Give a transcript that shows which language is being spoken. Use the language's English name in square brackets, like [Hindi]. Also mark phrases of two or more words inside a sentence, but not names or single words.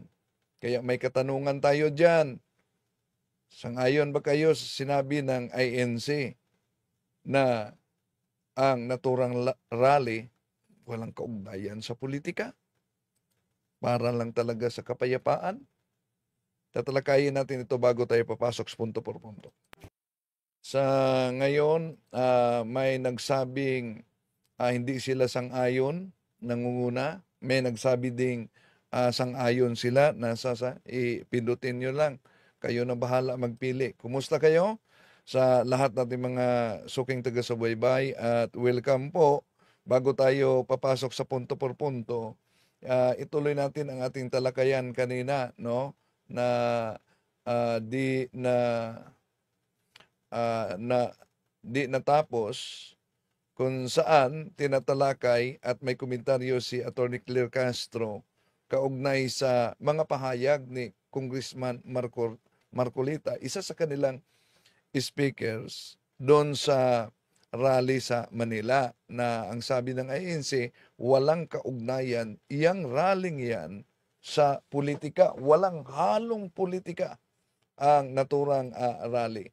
[Filipino] Kaya may katanungan tayo dyan. Sangayon ba kayo sa sinabi ng INC na ang naturang rally walang kaugnayan sa politika? Para lang talaga sa kapayapaan? Tatalakayin natin ito bago tayo papasok sa punto por punto. Sa ngayon, may nagsabing hindi sila sang-ayon, nangunguna. May nagsabi ding sang-ayon sila, pindutin nyo lang. Kayo na bahala magpili. Kumusta kayo? Sa lahat natin mga suking taga-subaybay at welcome po. Bago tayo papasok sa punto por punto, ituloy natin ang ating talakayan kanina, no? Di natapos, kung saan tinatalakay at may komentaryo si Atty. Claire Castro kaugnay sa mga pahayag ni Congressman Marcolita, isa sa kanilang speakers doon sa rally sa Manila, na ang sabi ng INC, walang kaugnayan iyang rallying yan sa politika, walang halong politika ang naturang rally.